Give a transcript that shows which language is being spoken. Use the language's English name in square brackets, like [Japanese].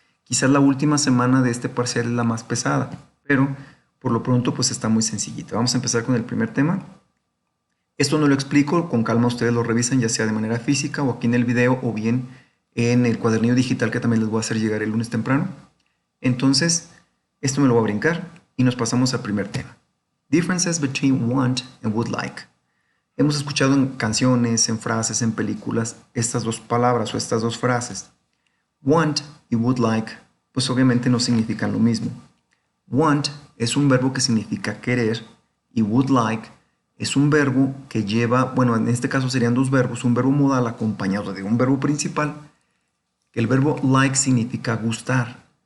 [Spanish] Quizás la última semana de este parcial es la más pesada, pero por lo pronto pues está muy sencillita. Vamos a empezar con el primer tema. Esto no lo explico, con calma ustedes lo revisan, ya sea de manera física o aquí en el video o bien en el cuadernillo digital que también les voy a hacer llegar el lunes temprano. Entonces, esto me lo voy a brincar y nos pasamos al primer tema. [English] Differences between want and would like. [Spanish] Hemos escuchado en canciones, en frases, en películas, estas dos palabras o estas dos frases. Want y would like, pues obviamente no significan lo mismo. Want es un verbo que significa querer y would like es un verbo que lleva, bueno, en este caso serían dos verbos, un verbo modal acompañado de un verbo principal, que el verbo like significa gustar.